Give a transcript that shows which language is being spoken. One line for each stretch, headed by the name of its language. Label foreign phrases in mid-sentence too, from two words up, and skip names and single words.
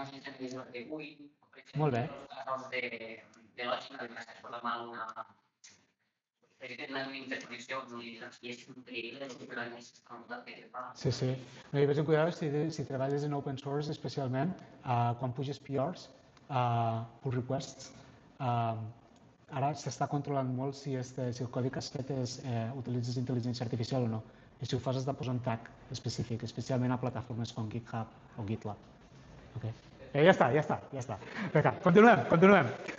Catalan: Molt bé. De lògica, que estàs programant una interconnexió i és increïble el que fa. Sí. No hi vés en cuidado si treballes en
English: open source,
Catalan: especialment quan puges PRs,
English: pull requests,
Catalan: ara s'està controlant molt si el codi que has fet utilitzes intel·ligència artificial o no. I si ho fas has de posar un tag específic, especialment a plataformes com GitHub o GitLab. Ja està. Vinga, continuem.